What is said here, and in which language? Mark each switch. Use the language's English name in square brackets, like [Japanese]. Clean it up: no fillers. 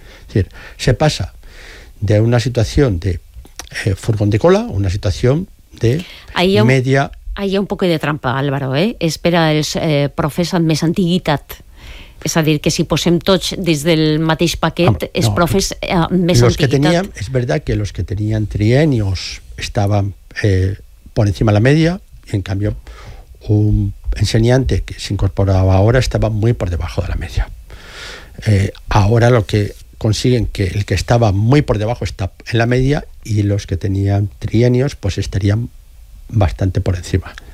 [Spanish] Es decir, se pasa de una situación de furgón de cola, una situación de media... Ahí hay un poco de trampa, Álvaro, ¿eh? [Catalan] Espera els profes amb més antiguitat. És a dir, que si posem tots des del mateix paquet, els profes amb més antiguitat... [Spanish] Que tenían, es verdad que los que tenían trienios estaban por encima de la media, y en cambio un enseñante que se incorporaba ahora estaba muy por debajo de la media. Ahora lo que consiguen que el que estaba muy por debajo está en la media y los que tenían trienios pues estarían bastante por encima.